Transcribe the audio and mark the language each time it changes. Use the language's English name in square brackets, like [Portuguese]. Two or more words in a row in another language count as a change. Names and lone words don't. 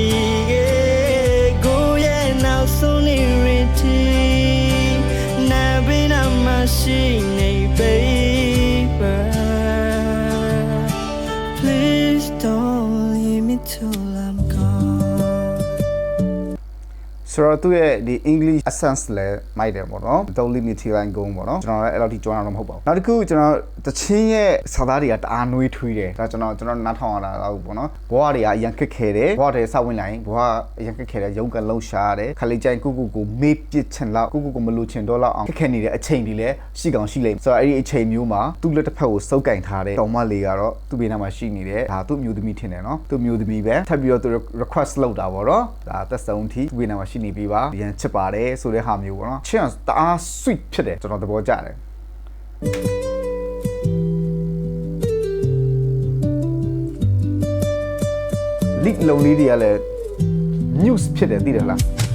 [English] Go, yeah, now so near it. Never a machine, baby. Please don't leave me till I'm gone. [Burmese] ဆိုတော့သူ့ရဲ့ဒီ [English] English essence [Burmese] လဲမိုက်တယ်ပေါ့နော် [English] don't leave me till I'm gone [Burmese] ပေါ့နော်ကျွန်တော်လည်းအဲ့လိုထိကြောင်းတာတော့မဟုတ်ပါဘူးနောက်တစ်ခုကျွန်တော်တချင်းရဲ့စာသားတွေကတအားနှွေးထွေးတယ်ဒါကျွန် တော်နားထောင်ရတာတော့ပေါ့နော်ဘဝတွေကအရင်ခက်ခဲတယ်ဘဝတွေစောက်ဝင်လိုက်ဘဝအရင်ခက်ခဲတယ်ရုပ်ကလုံးရှားတယ်ခလေးကြိုင်ကို မေးပစ်ချင်လောက်ကိုမလို့ချင်တော့လောက်အောင်ခက်ခဲနေတဲ့အချိန်တွေလည်းရှိကောင်းရှိလိမ့်မယ်ဆိုတော့အဲ့ဒီအချိန်မျိုးမှာသူ့လက်တစ်ဖက်ကိုစုပ်ကင်ထားတဲ့တောင်မလေးကတော့သူ့ဘေးနားမှာရှိနေတယ်ဒါသူ့မျိုးသမီးထင်တယ်နော်သူ့မျိုးသမီးပဲထပ်ပြီးတော့သူ request လုပ်တာပေါ့နော်ဒါသက်ဆုံးထိသူ့ဘေးနားမှာရှိနေပြီးပါရန်ချစ်ပါတယ်ဆိုတဲ့ဟာမျိုးပေါ့နော်ချစ်အောင်တအား sweet ဖြစ်တယ်ကျွန်တော်သဘောကျတယ်လိလုံးလေးတွေကလည်း news ဖြစ်တယ်သိတယ်လား